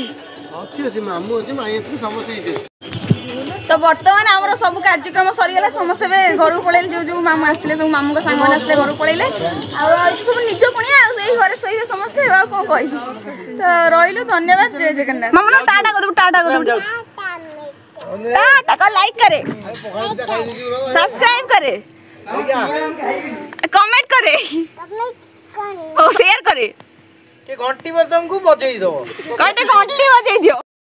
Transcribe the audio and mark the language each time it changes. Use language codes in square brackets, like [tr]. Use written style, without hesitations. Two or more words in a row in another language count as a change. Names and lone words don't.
[or] ମାମୁଁ ଅଛି ମାଇଁ ଅଛି ସମସ୍ତେ ହେଇଛି। ତ ବର୍ତ୍ତମାନ ଆମର ସବୁ କାର୍ଯ୍ୟକ୍ରମ ସରିଗଲା ସମସ୍ତେ ଏବେ ଘରକୁ ପଳେଇଲେ ଯୋଉ ମାମୁଁ ଆସିଥିଲେ ସବୁ ମାମୁଙ୍କ ସାଙ୍ଗମାନେ ଆସିଥିଲେ ଘରକୁ ପଳେଇଲେ ଆଉ ସବୁ ନିଜ କୁଣିଆ ଆଉ ଏଇ ଘରେ ଶୋଇବେ ସମସ୍ତେ ଆଉ କଣ କହିବି ତ ରହିଲୁ ଧନ୍ୟବାଦ ଜୟ ଜଗନ୍ନାଥ। ମାମୁନ ଟାଟା କରିଦେବୁ ଟାଟା [hi] लाइक करे सब्सक्राइब करे कमेंट करे और शेयर करे घंटी पर तुमको बजई दो कहते घंटी बजई दियो।